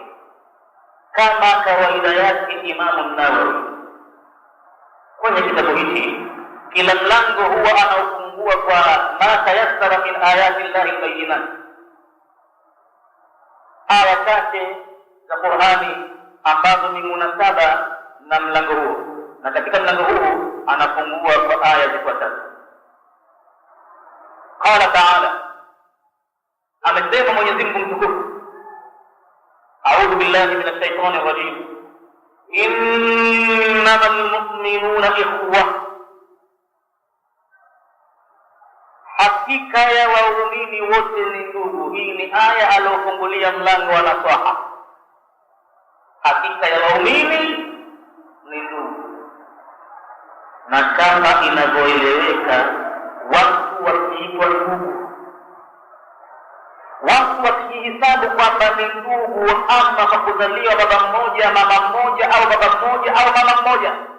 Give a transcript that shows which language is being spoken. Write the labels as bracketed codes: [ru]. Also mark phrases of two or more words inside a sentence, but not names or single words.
[sw] Kama kawaida yake Imamu Nawawi kwenye kitabu hiki, kila mlango huwa anaufungua kwa [ar] ما تيسر من آيات الله بينات, [sw] aya chache za Qur'ani ambazo ni munasaba na mlango huu, na katika mlango huu anafungua kwa aya zifuatazo. [ar] قال تعالى, [sw] amesema Mwenyezi Mungu mtukufu, [ar] أعوذ بالله من الشيطان الرجيم إنما المؤمنون إخوة, [sw] hakika ya waumini wote ni ndugu. Hii ni aya aliyofungulia mlango wa nasaha. Hakika ya waumini ni ndugu, na kama inavyoeleweka, watu wakiitwa ndugu, watu wakihisabu kwamba ni ndugu, ama hakuzaliwa baba mmoja, mama mmoja, au baba mmoja au mama mmoja,